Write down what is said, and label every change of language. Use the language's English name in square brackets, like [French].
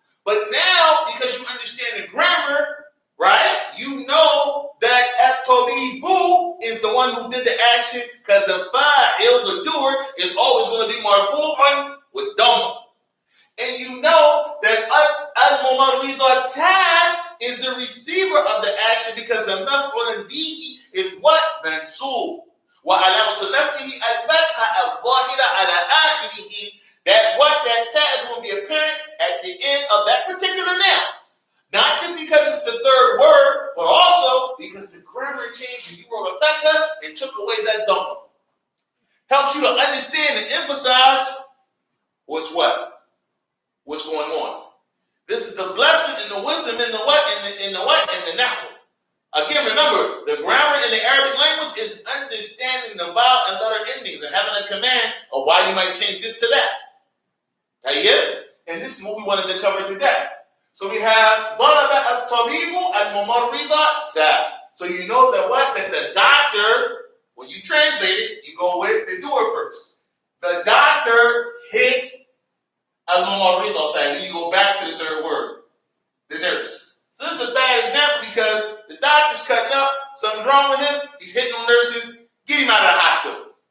[English] But now, because you understand the grammar, right, you know that at-tabibu is the one who did the action because the fa'il, the doer, is always going to be marfu'un with dhamma. And you know that al-mumarrida ta is the receiver of the action because the maf'ulun bihi is what? Mansub. [Arabic] وعلامة نصبه الفتحة الظاهرة على آخره. [English] That ta is going to be apparent at the end of that particular noun. Not just because it's the third word, but also because the grammar changed and you wrote a fatha and took away that dhamma. Helps you to understand and emphasize what's going on. This is the blessing and the wisdom in the what in the nahwu. Again, remember, the grammar in the Arabic language is understanding the vowel and letter endings and having a command of why you might change this to that. And this is what we wanted to cover today. [Arabic] So we have ضرب الطبيب الممرضة تا. [English] So you know that the doctor, when you translate it, you go with the doer first. The doctor hit al-mumarrida ta, and then you go back to the third word, the nurse. So this is a bad example because the doctor's cutting up, something's wrong with him, he's hitting on nurses, get him out of the hospital.